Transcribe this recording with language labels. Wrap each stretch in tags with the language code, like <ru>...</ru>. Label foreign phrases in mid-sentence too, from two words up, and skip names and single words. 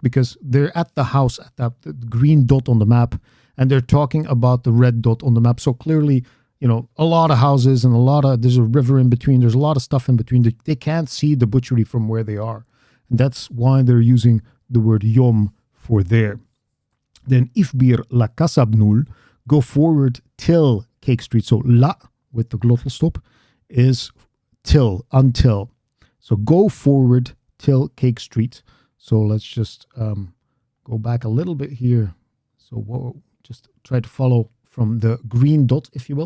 <en>Because they're at the house, at that the green dot on the map, and they're talking about the red dot on the map. So clearly, a lot of houses and there's a river in between. There's a lot of stuff in between. They can't see the butchery from where they are. And that's why they're using the word yom for there.</en> <art>Then ifbir la kasabnul,</art> <en>go forward till Cake Street. So la, with the glottal stop, is till, until. So go forward till Cake Street. So let's just go back a little bit here. So we'll just try to follow from the green dot, if you will.</en>